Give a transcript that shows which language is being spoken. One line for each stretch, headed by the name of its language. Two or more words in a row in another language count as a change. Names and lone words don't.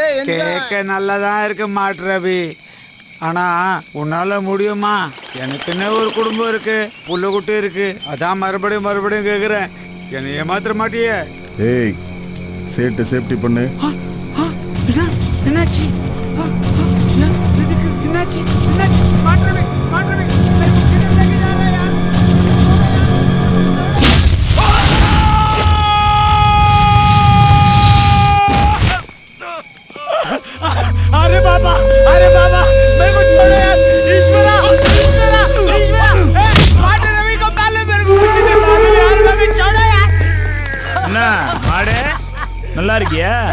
Tamil: கேட்க நல்லதான் இருக்கு மாட்ரவி. ஆனா உன்னால முடியுமா? எனக்குன்னு ஒரு குடும்பம் இருக்கு, புள்ள குட்டி இருக்கு. அதான் மறுபடியும் கேக்குறேன், என்னை ஏமாத்திர மாட்டியே? ஏய் சேட்டு சேஃப்டி பண்ணு. என்னாச்சு? என்னாச்சு?
Hindi: மாட்ரவி अरे बाबा मेरे को छोड़ो यार. ईश्वरा माटे रवि को पहले मेरे को कुछ नहीं मालूम यार. रवि छोड़ो यार.
Tamil: என்ன மாடு நல்லா இருக்கியா?